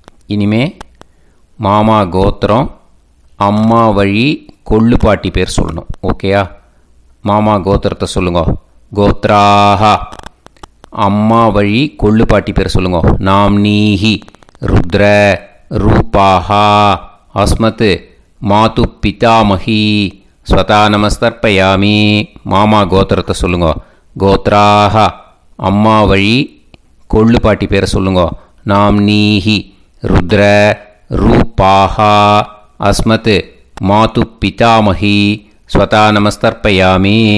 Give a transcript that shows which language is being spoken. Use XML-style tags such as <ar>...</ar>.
<ta>இனிமே மாமா கோத்திரம் அம்மா வழி கொள்ளு பாட்டி பேர் சொல்லணும். ஓகேயா? மாமா கோத்திரத்தை சொல்லுங்க. கோத்ராக. அம்மா வழி கொள்ளு பாட்டி பேர் சொல்லுங்க.</ta> <sa>நாம் நீஹி ருத்ர रूपाः अस्मत् मातुः पितामही स्वता நமஸ்தர்ப்பயாமி.</sa> <ta>மாமா கோத்திரத்தை சொல்லுங்க. கோத்ராஹ அம்மா வழி கொள்ளு பாட்டி பேரை சொல்லுங்க.</ta> <sa>நாம்னீஹி ருத்ர ரூபாஹ அஸ்மத் மாதுः பிதாமஹி ஸ்வதா நமஸ்தர்ப்பயாமி.</sa>